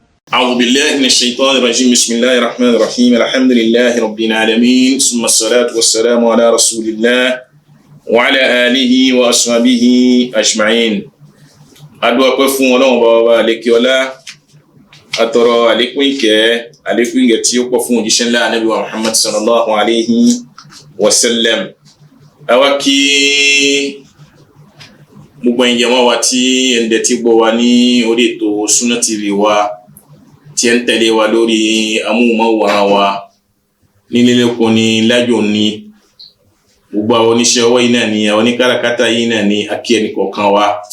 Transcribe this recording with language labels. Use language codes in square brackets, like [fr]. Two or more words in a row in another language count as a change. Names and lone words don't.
[ar] أعوذ بالله من الشيطان الرجيم بسم الله الرحمن الرحيم الحمد لله رب العالمين ثم الصلاة والسلام على رسول الله وعلى آله وأصحابه أجمعين [yo] adúpẹ́ pẹ́ fún Ọlọ́run baba alekeola atọrọ àlékún ìkẹ́ tí ó pọ̀ fún òjíṣẹ́ ńlá Ànábì wa Muhammad [ar] صلى الله عليه وسلم. [yo] Àwa kí gbogbo ẹ̀yin jàmáà wa tí ẹ̀ ń dẹ́tí gbọ́ wa ní orí ètò Sunna TV wa tí ẹ̀ ń tẹ̀lé wa lórí amóhùnmáwòrán wa nílé lẹ́kọ̀ọ́ ní lájò ní gbogbo àwọn oníṣẹ́ ọwọ́ yìí náà ni àwọn oníkàràkátà yìí náà ni akí ẹnì kọ̀ọ̀kan wa.